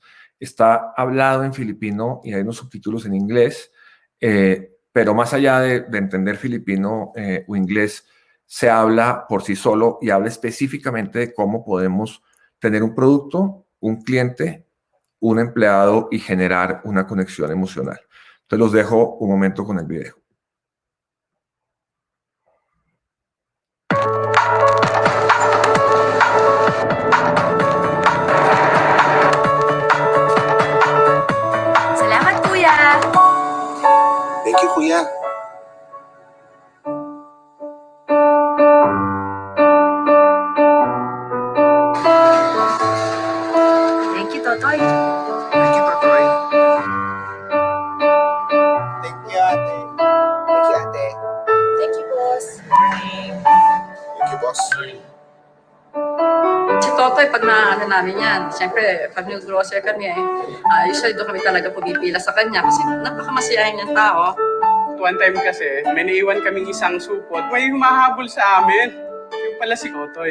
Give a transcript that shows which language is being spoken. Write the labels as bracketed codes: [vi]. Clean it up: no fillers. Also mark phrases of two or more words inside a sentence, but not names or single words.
[es] Está hablado en filipino y hay unos subtítulos en inglés, pero más allá de entender filipino o inglés, se habla por sí solo y habla específicamente de cómo podemos tener un producto, un cliente, un empleado y generar una conexión emocional. Entonces los dejo un momento con el video. [tl] Salamat, Kuya! [en] Thank you, Kuya. Thank you, Totoy. Thank you, Totoy. Thank you, ate. Thank you, ate. Thank you, boss. Thank you, boss. [tl] Si Totoy, pag naano namin yan, siyempre, pag nag-grocery kami, usually doon kami talaga pumipila sa kanya kasi napakamasiyahin yung tao. One time kasi, may naiwan kaming isang supot. May humahabol sa amin. Yung pala si Totoy.